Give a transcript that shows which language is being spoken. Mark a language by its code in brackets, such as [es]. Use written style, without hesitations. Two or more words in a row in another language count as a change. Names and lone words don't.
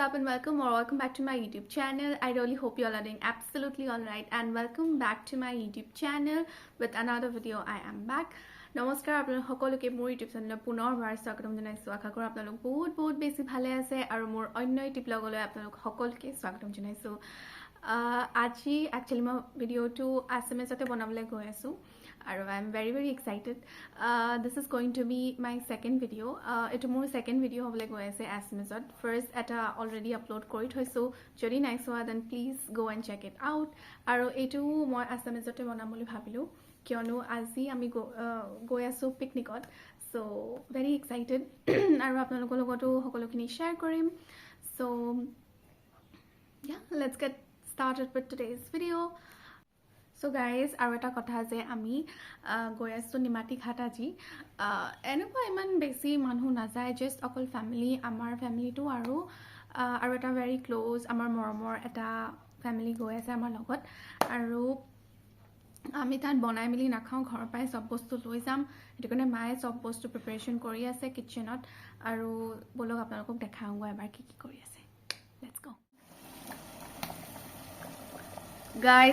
[en] welcome back to my YouTube channel. I really hope you all are doing absolutely alright, and welcome back to my YouTube channel with another video. I am back. [as] নমস্কাৰ আপোনালোক সকলোকে মোৰ ইউটিউব চেনেলত পুনৰবাৰ স্বাগতম জনাইছো। আশা কৰোঁ আপোনালোক বহুত বেছি ভালে আছে আৰু মোৰ অন্য ইউটিউব লগলৈ আপোনালোক সকলোকে স্বাগতম জনাইছো। আজি একচুয়ালি মই ভিডিওটো এছএমএছতে বনাবলৈ গৈ আছো আৰু [en] I am very excited. This is going to be my second video. [as] এটো মোৰ [en] second video [as] হ'বলৈ গৈ আছে এছএমএছত। ফাৰ্স্ট এটা অলৰেডি আপলোড কৰি থৈছো, যদি নাই চোৱা [en] then please go and check it out. [as] আৰু এটো মই এছএমএছতে বনাম বুলি ভাবিলো কিয়নো আজি আমি গৈ আছো পিকনিকত, সো [en] very excited [as] আৰু আপোনালোকৰ লগতো সকলোখিনি শেয়াৰ কৰিম। [en] So yeah, let's get started with today's video. So guys, [as] আৰু এটা কথা যে আমি গৈ আছো নিমাতী ঘাট আজি। এনেকুৱা ইমান বেছি মানুহ নাযায়, জাস্ট অকল ফ্যামিলি, আমাৰ ফ্যামিলিটো আৰু এটা [en] very close [as] আমাৰ মৰমৰ এটা ফ্যামিলি গৈ আছে আমাৰ লগত। আৰু আমি তাত বনাই মিলি নাখাওঁ, ঘৰৰ পৰাই সব বস্তু লৈ যাম। সেইটো কাৰণে মায়ে সব বস্তু প্ৰিপাৰেচন কৰি আছে কিচেনত। আৰু বলক আপোনালোকক দেখাওঁগৈ এবাৰ কি কৰি আছে। [en] let's go guys.